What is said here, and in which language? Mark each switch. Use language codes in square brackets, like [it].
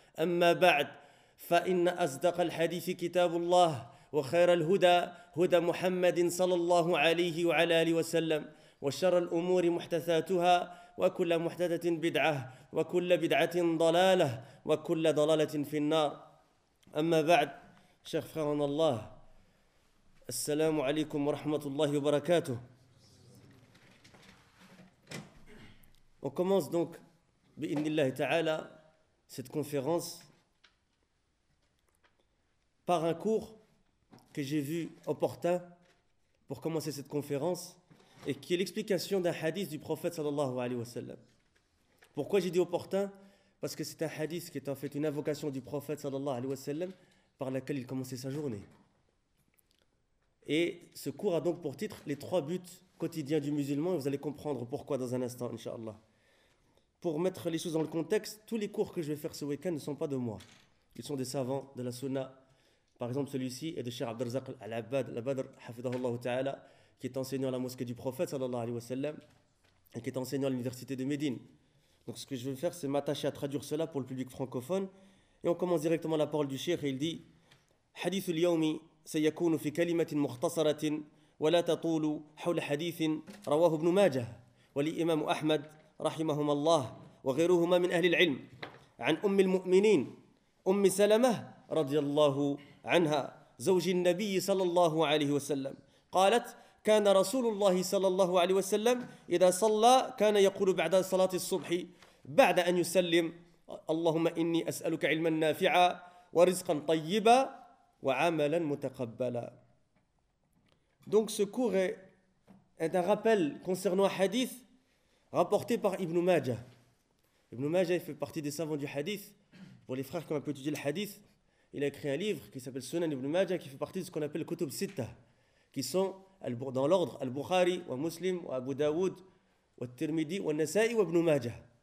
[ar] أما بعد، فإن أصدق الحديث كتاب الله، وخير الهدى هدى محمد صلى الله عليه وعلى آله وسلم، وشر الأمور محدثاتها، وكل محدثة بدعة، وكل بدعة ضلالة، وكل ضلالة في النار. أما بعد، شيخ فرحان الله، السلام عليكم ورحمة الله وبركاته. [fr] On commence donc, bi'innillahi ta'ala, cette conférence par un cours que j'ai vu opportun pour commencer cette conférence et qui est l'explication d'un hadith du prophète sallallahu alayhi wa sallam. Pourquoi j'ai dit opportun? Parce que c'est un hadith qui est en fait une invocation du prophète sallallahu alayhi wa sallam par laquelle il commençait sa journée. Et ce cours a donc pour titre les trois buts quotidiens du musulman, et vous allez comprendre pourquoi dans un instant, inshallah. Pour mettre les choses dans le contexte, tous les cours que je vais faire ce week-end ne sont pas de moi. Ils sont des savants de la sunna. Par exemple, celui-ci est de Cheikh Abdelrazak Al-Abad, Al-Badr, hafidhahullah ta'ala, qui est enseignant à la mosquée du prophète, sallallahu alayhi wa sallam, et qui est enseignant à l'université de Médine. Donc ce que je vais faire, c'est m'attacher à traduire cela pour le public francophone. Et on commence directement la parole du Cheikh, et il dit [ar] « Hadith al-yawmi sayakounu fi kalimatin mukhtasaratin wa la tatoulu hawla hadithin rawahu ibn Majah wa li imam Ahmad » رحمهما الله وغيرهما من أهل العلم عن أم المؤمنين أم سلمة رضي الله عنها زوج النبي صلى الله عليه وسلم قالت كان رسول الله صلى الله عليه وسلم إذا صلى كان يقول بعد صلاة الصبح بعد أن يسلم اللهم إني أسألك علما نافعا ورزقا طيبا وعملا متقبلا. [fr] Donc ce cours est un rappel concernant un hadith rapporté par Ibn Majah. Ibn Majah fait partie des savants du hadith. Pour les frères qui ont un peu étudié le hadith, il a écrit un livre qui s'appelle Sunan Ibn Majah, qui fait partie de ce qu'on appelle Kutub Sitta, qui sont dans l'ordre Al-Bukhari, wa Muslim, wa Abu Dawud, wa Tirmidhi, wa Nasa'i, wa Ibn Majah.